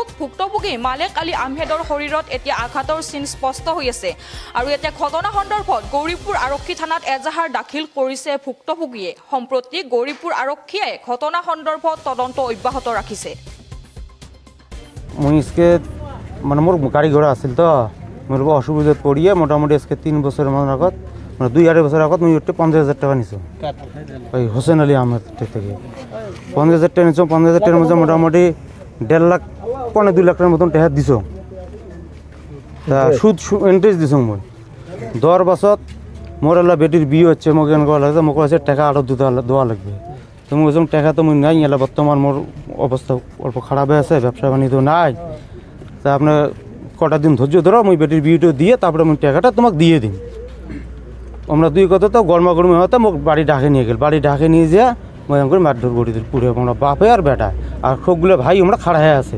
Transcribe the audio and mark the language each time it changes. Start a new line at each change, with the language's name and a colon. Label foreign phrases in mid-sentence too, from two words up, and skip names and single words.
Assamese: ভুক্তভোগী মালেক আলী আহমেদৰ শৰীৰত এতিয়া আঘাতৰ চিন স্পষ্ট হৈ আছে আৰু এতিয়া ঘটনা সন্দৰ্ভত গৌৰীপুৰ আৰক্ষী থানাত এজাহাৰ দাখিল কৰিছে ভুক্তভোগীয়ে। সম্প্ৰতি গৌৰীপুৰ আৰক্ষীয়ে ঘটনা সন্দৰ্ভত তদন্ত অব্যাহত ৰাখিছে। মই মানে মোৰ গাড়ী ঘোড়া আছিল তো মোৰ অসুবিধাত পৰিয়ে মোটামুটি আজকে 3 বছৰৰ মান আগত মানে 2-2.5 বছৰ আগত মই 50,000 টাকা নিছোঁ ওই হুছেইন আলী আহমেদ থেকে। 50,000 টাকা নিছোঁ।
Bangla: 50,000 টাকার মধ্যে মোটামুটি 1.5 লাখ 2 লাখ টাকার মতন টাকা দিছোঁ।
Assamese: তা সুদ ইন্টারেস্ট দিছোঁ মই।
Bangla: দেওয়ার পাছত মোর এলা বেটির বিয়ে হচ্ছে,
Assamese: মোক এনেকুৱা লাগে মোক আছে টাকা
Bangla: আরও দেওয়া লাগবে।
Assamese: তো মই কৈছোঁ টাকা তো মই নাই,
Bangla: এলা বর্তমান মোর অবস্থা অল্প খারাপ আছে, ব্যবসা বাণিজ্য নাই। তা আপনার কটা দিন ধৈর্য ধরো, মই বেটির বিয়েটা দিয়ে তারপরে আমি টাকাটা তোমাকে দিয়ে দিন। আমরা দুই কথা তো গরমাগরমি হতে মোক বাড়ি ডাকে নিয়ে গেল। বাড়ি ডাকে নিয়ে যা মই করে মারধর করে দিল পুরো আমরা বাপে আর বেটা আর সবগুলো ভাই আমরা খাড়া হয়ে আছে।